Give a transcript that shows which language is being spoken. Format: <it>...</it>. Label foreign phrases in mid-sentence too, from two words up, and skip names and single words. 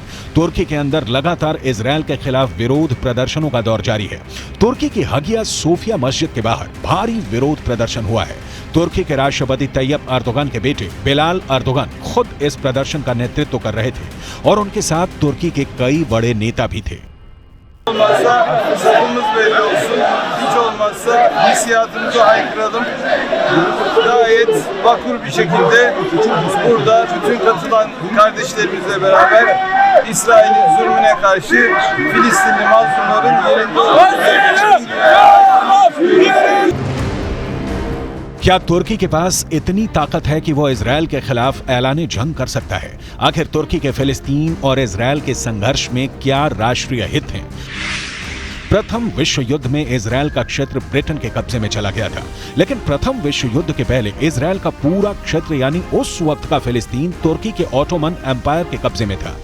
<hi>तुर्की के अंदर लगातार इजरायल के खिलाफ विरोध प्रदर्शनों का दौर जारी है। तुर्की की हगिया सोफिया मस्जिद के बाहर भारी विरोध प्रदर्शन हुआ है। तुर्की के राष्ट्रपति तैयब अर्दोगन के बेटे बिलाल अर्दोगन खुद इस प्रदर्शन का नेतृत्व कर रहे थे और उनके साथ तुर्की के कई बड़े नेता भी थे।</hi> <tr>Safımız belli olsun. Hiç olmazsa hissiyatımızı haykıralım. Gayet vakur bir şekilde burada bütün katılan kardeşlerimizle beraber İsrail'in zulmüne karşı Filistinli mazlumların yerinde olduğunu</tr> <hi>क्या तुर्की के पास इतनी ताकत है कि वो इजरायल के खिलाफ ऐलान जंग कर सकता है? आखिर तुर्की के फिलिस्तीन और इजरायल के संघर्ष में क्या राष्ट्रीय हित हैं? प्रथम विश्व युद्ध में इजरायल का क्षेत्र ब्रिटेन के कब्जे में चला गया था, लेकिन प्रथम विश्व युद्ध के पहले इजरायल का पूरा क्षेत्र यानी उस वक्त का फिलिस्तीन तुर्की के ऑटोमन एम्पायर के कब्जे में था।</hi>